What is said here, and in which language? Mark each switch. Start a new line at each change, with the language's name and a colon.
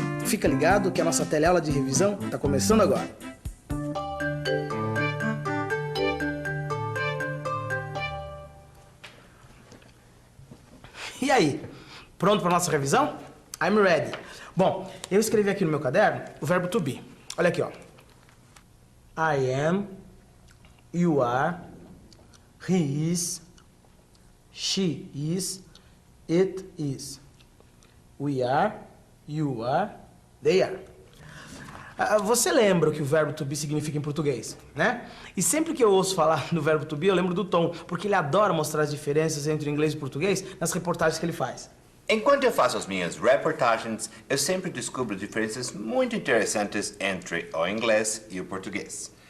Portuguese: Fica ligado que a nossa teleaula de revisão está começando agora. E aí, pronto para nossa revisão?
English: I'm ready.
Portuguese: Bom, eu escrevi aqui no meu caderno o verbo to be. Olha aqui, ó.
English: I am, you are, he is, she is, it is. We are, you are, they are.
Portuguese: Você lembra o que o verbo to be significa em português, né? E sempre que eu ouço falar do verbo to be, eu lembro do Tom, porque ele adora mostrar as diferenças entre o inglês e o português nas reportagens que ele faz. Enquanto eu faço as minhas reportagens, eu sempre descubro diferenças muito interessantes entre o inglês e o português.